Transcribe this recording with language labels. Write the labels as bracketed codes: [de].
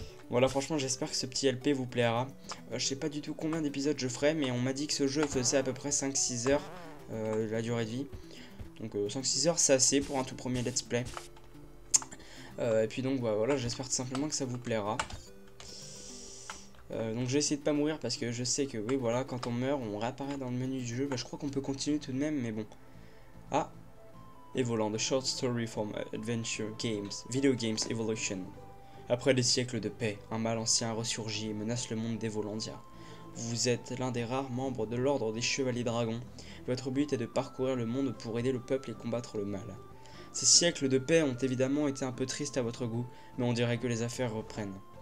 [fr] Voilà, franchement j'espère que ce petit LP vous plaira. Je sais pas du tout combien d'épisodes je ferai, mais on m'a dit que ce jeu faisait à peu près 5-6 heures la durée de vie. Donc 5-6 heures c'est assez pour un tout premier let's play. Et puis donc voilà, j'espère tout simplement que ça vous plaira. Donc je vais essayer de pas mourir parce que je sais que oui voilà, quand on meurt on réapparaît dans le menu du jeu. Je crois qu'on peut continuer tout de même, mais bon. [en] Ah, Evoland, a short story from adventure games, video games evolution. [fr] Après des siècles de paix, un mal ancien ressurgit et menace le monde d'Evolandia. Vous êtes l'un des rares membres de l'ordre des Chevaliers Dragons. Votre but est de parcourir le monde pour aider le peuple et combattre le mal. Ces siècles de paix ont évidemment été un peu tristes à votre goût, mais on dirait que les affaires reprennent.